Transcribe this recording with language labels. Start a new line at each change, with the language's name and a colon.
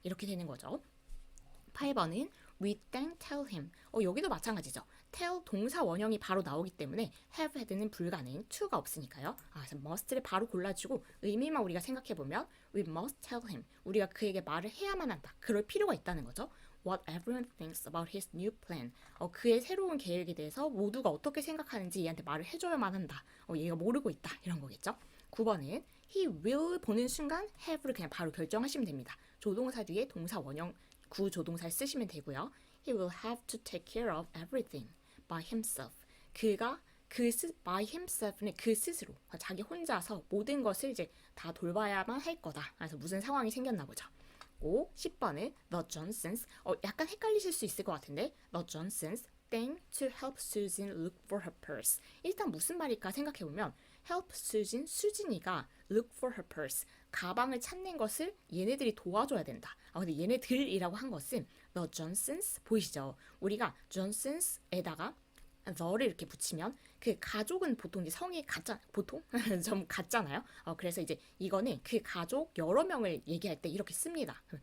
Korean: 이렇게 되는 거죠. 8번은
English: We didn't tell him.
Korean: 여기도 마찬가지죠. tell 동사 원형이 바로 나오기 때문에 have had는 불가능, to가 없으니까요. 그래서 must를 바로 골라주고 의미만 우리가 생각해보면
English: we must tell him.
Korean: 우리가 그에게 말을 해야만 한다. 그럴 필요가 있다는 거죠.
English: What everyone thinks about his new plan.
Korean: 그의 새로운 계획에 대해서 모두가 어떻게 생각하는지 얘한테 말을 해줘야만 한다. 얘가 모르고 있다. 이런 거겠죠. 9번은 he will 보는 순간 have를 그냥 바로 결정하시면 됩니다. 조동사 뒤에 동사 원형 구조동사를 쓰시면 되고요.
English: He will have to take care of everything by himself.
Korean: 그가
English: by himself
Korean: 는 그 스스로 자기 혼자서 모든 것을 이제 다 돌봐야만 할 거다. 그래서 무슨 상황이 생겼나 보죠. 10번은
English: The Johnsons.
Korean: 약간 헷갈리실 수 있을 것 같은데
English: The Johnsons thanked to help Susan look for her purse.
Korean: 일단 무슨 말일까 생각해보면
English: help Susan,
Korean: 수진이가
English: look for her purse.
Korean: 가방을 찾는 것을 얘네들이 도와줘야 된다. 근데 얘네들이라고 한 것은 The Johnsons 보이시죠? 우리가 Johnsons에다가 the를 이렇게 붙이면 그 가족은 보통 이제 성이 보통 좀 같잖아요. 그래서 이제 이거는 그 가족 여러 명을 얘기할 때 이렇게 씁니다.